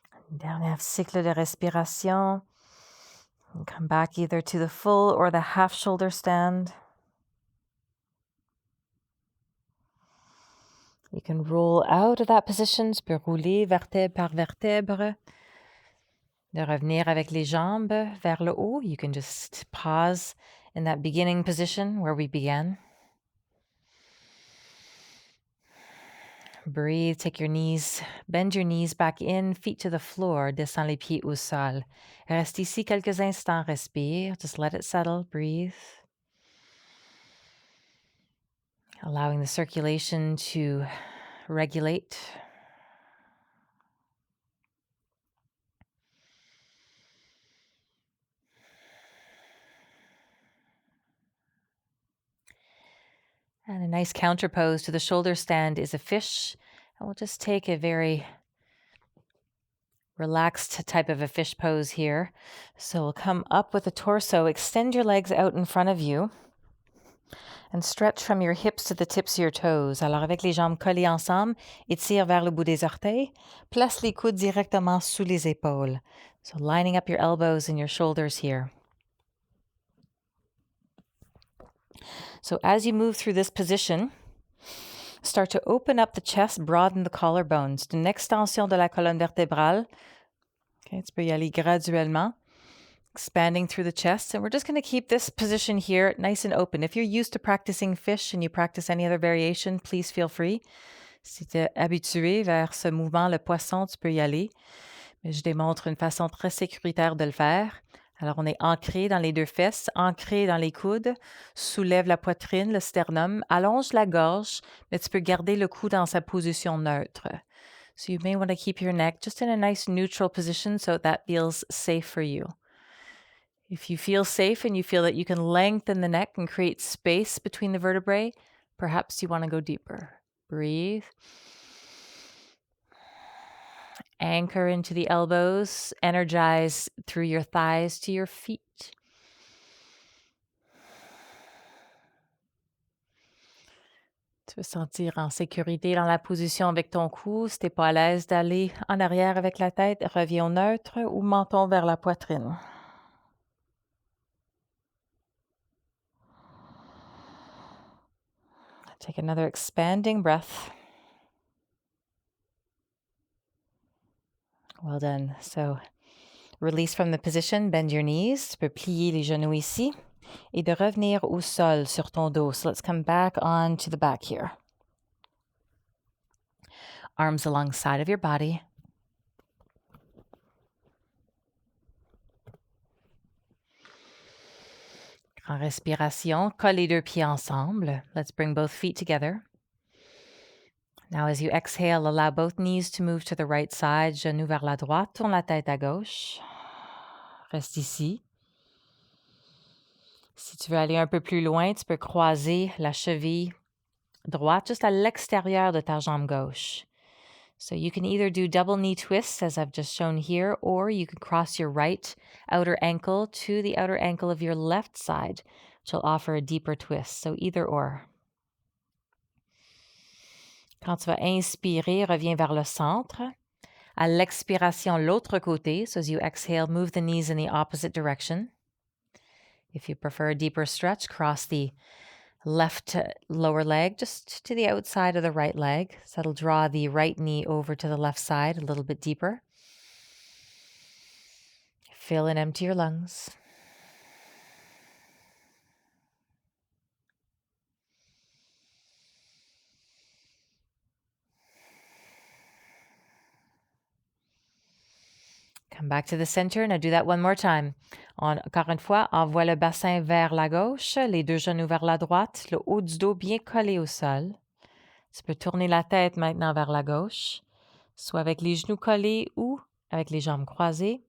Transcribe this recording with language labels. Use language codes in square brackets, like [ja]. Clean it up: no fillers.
[fr] Dernier cycle de respiration. [en] And come back either to the full or the half shoulder stand. You can roll out of that position. [fr] Tu peux rouler vertèbre par vertèbre. De revenir avec les jambes vers le haut. [en] You can just pause in that beginning position where we began. Breathe, take your knees, bend your knees back in, feet to the floor, [fr] descends les pieds au sol. Reste ici quelques instants, respire, [en] just let it settle, breathe. Allowing the circulation to regulate. And a nice counter pose to the shoulder stand is a fish. And we'll just take a very relaxed type of a fish pose here. So we'll come up with the torso, extend your legs out in front of you, and stretch from your hips to the tips of your toes. [fr] Alors avec les jambes collées ensemble, étire vers le bout des orteils, place les coudes directement sous les épaules. [en] So lining up your elbows and your shoulders here. So as you move through this position, start to open up the chest, broaden the collarbones. [fr] C'est une extension de la colonne vertébrale. Okay, tu peux y aller graduellement, [en] expanding through the chest. And we're just going to keep this position here nice and open. If you're used to practicing fish and you practice any other variation, please feel free. [fr] Si tu es habitué vers ce mouvement, le poisson, tu peux y aller. Mais je démontre une façon très sécuritaire de le faire. Alors, on est ancré dans les deux fesses, ancré dans les coudes, soulève la poitrine, le sternum, allonge la gorge, mais tu peux garder le cou dans sa position neutre. [en] So you may want to keep your neck just in a nice neutral position so that feels safe for you. If you feel safe and you feel that you can lengthen the neck and create space between the vertebrae, perhaps you want to go deeper. Breathe. Anchor into the elbows, energize through your thighs to your feet. [fr] Tu veux sentir en sécurité dans la position avec ton cou. Si tu n'es pas à l'aise d'aller en arrière avec la tête, reviens au neutre ou menton vers la poitrine. [en] Take another expanding breath. Well done. So release from the position, bend your knees. [fr] Tu peux plier les genoux ici et de revenir au sol sur ton dos. [en] So let's come back on to the back here. Arms alongside of your body. [fr] Grand respiration. Colle les deux pieds ensemble. [en] Let's bring both feet together. Now, as you exhale, allow both knees to move to the right side, [fr] genoux vers la droite, tourne la tête à gauche. Reste ici. Si tu veux aller un peu plus loin, tu peux croiser la cheville droite juste à l'extérieur de ta jambe gauche. [en] So you can either do double knee twists, as I've just shown here, or you can cross your right outer ankle to the outer ankle of your left side, which will offer a deeper twist. So either or. [fr] Quand tu vas inspirer, reviens vers le centre. À l'expiration, l'autre côté. [en] So as you exhale, move the knees in the opposite direction. If you prefer a deeper stretch, cross the left lower leg just to the outside of the right leg. So that'll draw the right knee over to the left side a little bit deeper. Fill and empty your lungs. Come back to the center. Now do that one more time. [fr] Encore une fois, envoie le bassin vers la gauche, les deux genoux vers la droite, le haut du dos bien collé au sol. Tu peux tourner la tête maintenant vers la gauche, soit avec les genoux collés ou avec les jambes croisées.